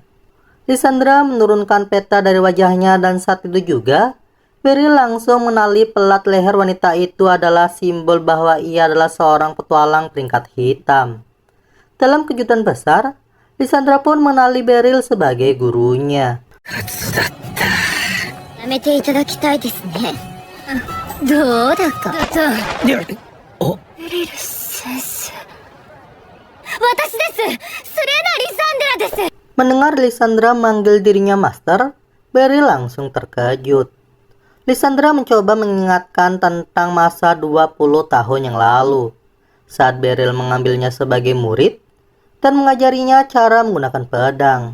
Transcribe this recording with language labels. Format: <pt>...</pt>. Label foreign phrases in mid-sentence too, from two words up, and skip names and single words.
<id>Lysandra menurunkan peta dari wajahnya dan saat itu juga, Beryl langsung mengenali pelat leher wanita itu adalah simbol bahwa ia adalah seorang petualang peringkat hitam. Dalam kejutan besar, Lysandra pun mengenali Beryl sebagai gurunya.</id> <ja>やめていただきたいですね。どうだか。おベリル先生。私です。スレナ・リサンデラです。</ja> <id>Mendengar Lysandra manggil dirinya Master, Beryl langsung terkejut. Lysandra mencoba mengingatkan tentang masa 20 tahun yang lalu, saat Beryl mengambilnya sebagai murid dan mengajarinya cara menggunakan pedang.</id>